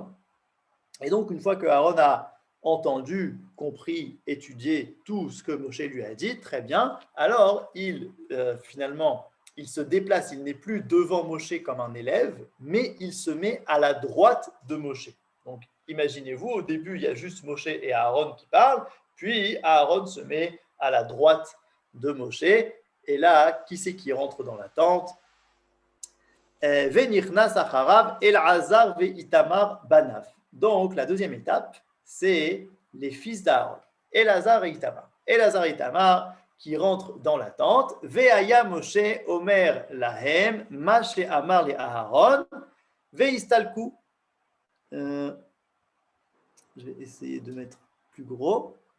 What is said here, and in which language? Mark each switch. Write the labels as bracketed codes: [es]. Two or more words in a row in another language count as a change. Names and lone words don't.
[fr] Et donc, une fois que Aaron a entendu, compris, étudié tout ce que Moshe lui a dit, très bien, alors finalement, il se déplace, il n'est plus devant Moshe comme un élève, mais il se met à la droite de Moshe. Donc, imaginez-vous, au début, il y a juste Moshe et Aaron qui parlent, puis Aaron se met à la droite de Moshe, et là, qui c'est qui rentre dans la tente? [he] ונכנס אחריו אלעזר ואיתמר בניו. [fr] Donc, la deuxième étape, c'est les fils d'Aaron, Elazar et Itamar. Elazar et Itamar qui rentrent dans la tente. [he] והיה משה אומר להם, מה שאמר לאהרן, ונסתלקו. [fr] Je vais essayer de mettre plus gros.